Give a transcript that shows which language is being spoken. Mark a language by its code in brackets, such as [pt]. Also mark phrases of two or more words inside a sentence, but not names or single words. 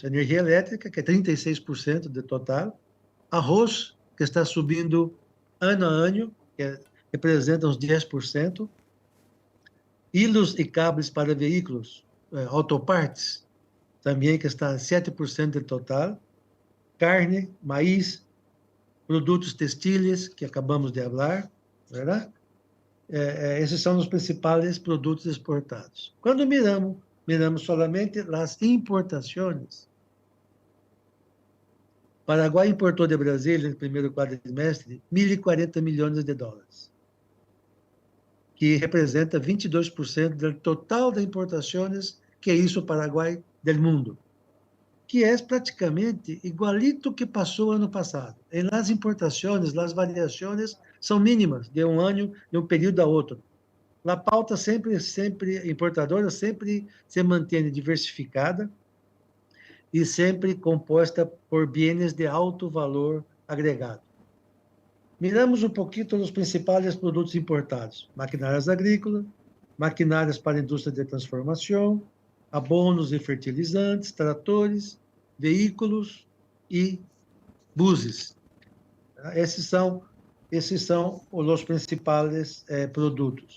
[pt] energia elétrica, que é 36% do total, arroz, que está subindo ano a ano, representa uns 10%, hilos e cabos para veículos, autopartes, também que está 7% do total, carne, maíz, produtos textiles, que acabamos de falar, verdade? Esses são os principais produtos exportados. Quando [es] miramos solamente [pt] as importações. Paraguai importou de Brasília, no primeiro quadrimestre, 1.040 milhões de dólares, que representa 22% do total de importações que hizo o Paraguai do mundo, que é praticamente igualito que passou ano passado. E nas importações, as variações são mínimas, de um ano, de um período a outro. A pauta sempre importadora, sempre se mantém diversificada e sempre composta por bienes de alto valor agregado. Miramos um pouquinho os principais produtos importados: maquinárias agrícolas, maquinárias para a indústria de transformação, abonos e fertilizantes, tratores, veículos e buses. Esses são os principais produtos.